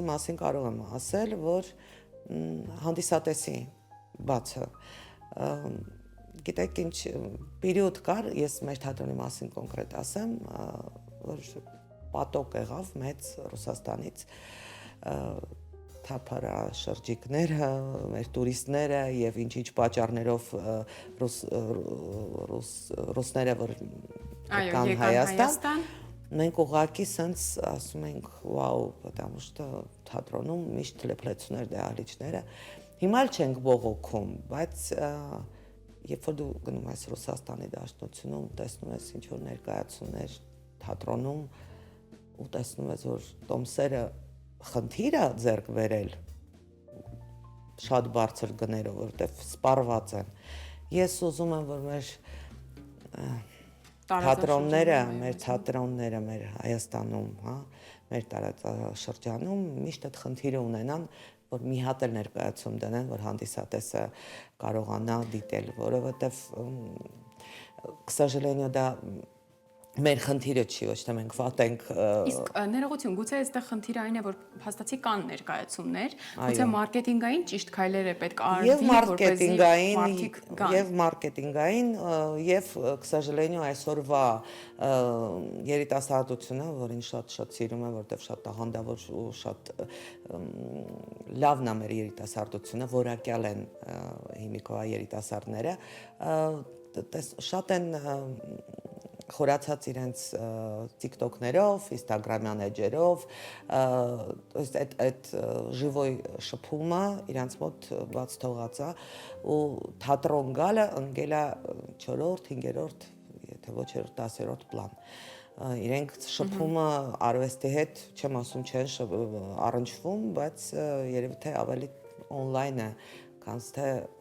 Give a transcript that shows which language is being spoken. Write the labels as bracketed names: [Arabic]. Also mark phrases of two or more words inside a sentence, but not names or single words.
[Armenian] մասին կարող եմ ասել, որ հանդիսատեսի բացը գիտեք ինչ պերիոդ կար, ես մեր թատրոնի մասին կոնկրետ ասեմ, որ պատոկ եղավ մեծ Ռուսաստանից թափառաշրջիկները, մեր տուրիստները եւ ինչ պատճառներով ռուսները որ եկան Հայաստան, մենք ուղղակի սենց ասում ենք վաու, [Russian] потому что թատրոնում [Armenian] միշտ լեփլեցուներ դահլիճները, հիմա էլ չենք բողոքում, բայց երբ որ դու գնում ես Ռուսաստանի դաշնությունում, տեսնում ես ինչ որ ներկայացումներ թատրոնում ու տեսնում ես, որ տոմսերը խնդիր է ձեռք բերել շատ բարձր գներով, որովհետև սպառված են։ Ես ուզում եմ, որ մեր թատրոնները մեր Հայաստանում, մեր տարածաշրջանում միշտ այդ խնդիրը ունենան, որ մի հատ էլ ներկայացում դնեն, որ հանդիսատեսը կարողանա դիտել, որովհետև [Russian] к сожалению [Armenian] դա մեր խնդիրը չի, ոչ թե մենք վատենք։ Իսկ ներողություն, գուցե այստեղ խնդիրը այն է, որ փաստացի կան ներկայացումներ, գուցե մարքեթինգային ճիշտ քայլեր է պետք արվի, եւ մարքեթինգային, եւ [Russian] к сожалению [Armenian] այսօրվա երիտասարդությունը, որին շատ սիրում եմ, որտեղ շատ տաղանդավոր ու շատ լավն է մեր երիտասարդությունը, որակյալ են հիմիկվա երիտասարդները, շատ են խորացած իրենց TikTok-ներով, Instagram-յան էջերով, [Russian] то есть [Armenian] այդ живой շփումը իրանց մոտ բաց թողած է ու թատրոն գալը ընկել է 4-րդ, 5-րդ, եթե ոչ 10-րդ պլան։ Իրենք շփումը արվեստի հետ, չեմ ասում չեն առնչվում, բայց երևի թե ավելի on-line է, քան թե